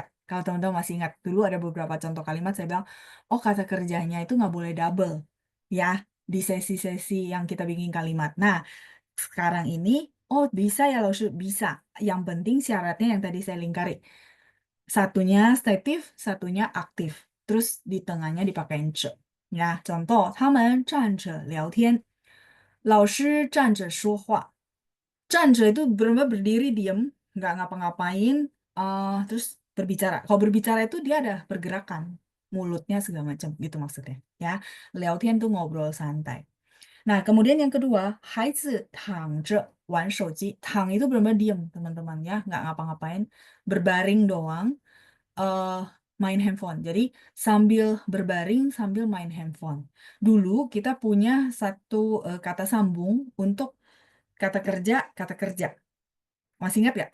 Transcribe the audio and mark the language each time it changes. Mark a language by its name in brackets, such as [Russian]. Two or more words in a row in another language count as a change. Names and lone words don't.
[Indonesian] Kalau teman-teman masih ingat, dulu ada beberapa contoh kalimat saya bilang, oh kata kerjanya itu nggak boleh double, ya, di sesi-sesi yang kita bikin kalimat. Nah, sekarang ini, oh bisa ya Laushu, bisa. Yang penting syaratnya yang tadi saya lingkari. Satunya statif, satunya aktif. Terus di tengahnya dipakein ce. Ya, contoh, [Chinese] 他们站着聊天，老师站着说话。 [Indonesian] 站着 itu benar-benar berdiri diam, nggak ngapa-ngapain, terus berbicara. Kalau berbicara itu dia ada pergerakan, mulutnya segala macam gitu maksudnya. Ya, 聊天 tuh ngobrol santai. Nah, kemudian yang kedua, [Chinese] 孩子躺着玩手机。 [Indonesian] 躺 itu benar-benar diam, teman-teman ya, nggak ngapa-ngapain, berbaring doang, eh main handphone. Jadi sambil berbaring, sambil main handphone. Dulu kita punya satu kata sambung untuk kata kerja, kata kerja. Masih ingat nggak?